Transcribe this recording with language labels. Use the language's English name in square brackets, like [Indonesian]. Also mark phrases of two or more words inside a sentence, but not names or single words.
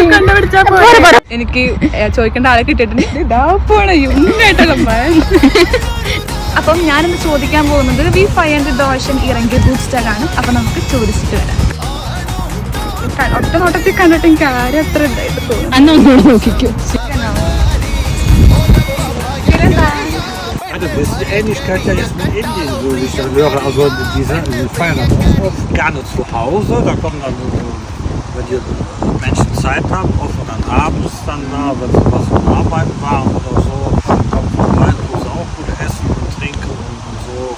[Malayalam] എനിക്ക് ചോദിക്കേണ്ട ആളെ കിട്ടിയിട്ടുണ്ട്. അപ്പം ഞാനിന്ന് ചോദിക്കാൻ പോകുന്നത് $500 ഇറങ്ങിയ ബൂസ്റ്ററാണ്. അപ്പൊ നമുക്ക് ചോദിച്ചിട്ട് വരാം. ഒറ്റ നോട്ടത്തിൽ കണ്ടിട്ട് എനിക്ക് ആരും അത്ര ഉണ്ടായിട്ട് തോന്നുന്നു. അന്നൊന്നുകൂടെ നോക്കിക്കോ. [German] Also das ist die Ähnlichkeit ja jetzt mit Indien, so wie ich dann höre. Also die feiern dann auch oft gerne zu Hause. Da kommen dann, wenn die Menschen Zeit haben, oft dann abends dann da, wenn sie was von Arbeiten waren oder so, kommen vorbei, wo sie auch gut essen und trinken und so.